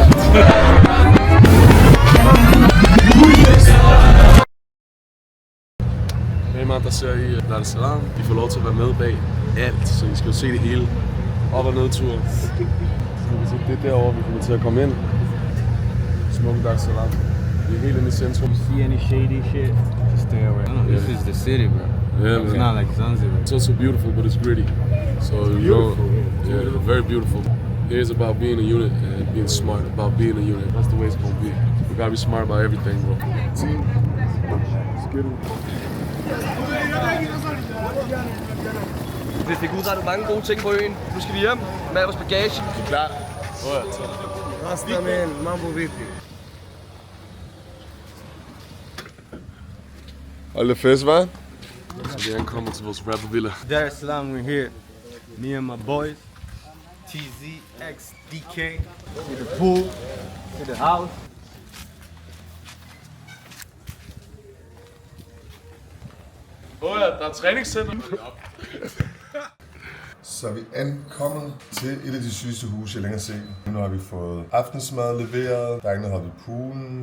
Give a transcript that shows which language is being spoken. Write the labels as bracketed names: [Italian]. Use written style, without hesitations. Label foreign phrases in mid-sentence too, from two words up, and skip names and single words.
[Danish] Hvem der ser i Dar es Salaam, de får lov til at være med bag alt, så I skal jo se det hele. Op- og nedtur. Det er derovre, vi kommer til at komme ind. Smukke Dar es Salaam. Vi er helt inde i centrum. [English] See any shady shit? Stay away. This is the city, bro. Yeah, it's not like Zanzibar. It's also beautiful, but it's gritty. So Beautiful. Yeah, very beautiful. Here's about being a unit and being smart about being a unit. That's the way it's gonna be. We gotta be smart about everything, bro. [Danish] Vi fik udrettet mange gode ting på øen. Nu skal vi hjem med vores bagage. Klar. [English] Rasta man, [Swahili] mambo vipi. [Danish] Hold det fest, hva'? Så vi er ankommet til vores rappervilla. Dar es Salaam, [English] we're here. Me and my boys. TZ, X, DK. To the pool. To the house. [Danish] Ja, der er træningscenter. Så er vi ankommet til et af de sygeste huse, jeg længere har set. Nu har vi fået aftensmad leveret. Drengene har ved poolen.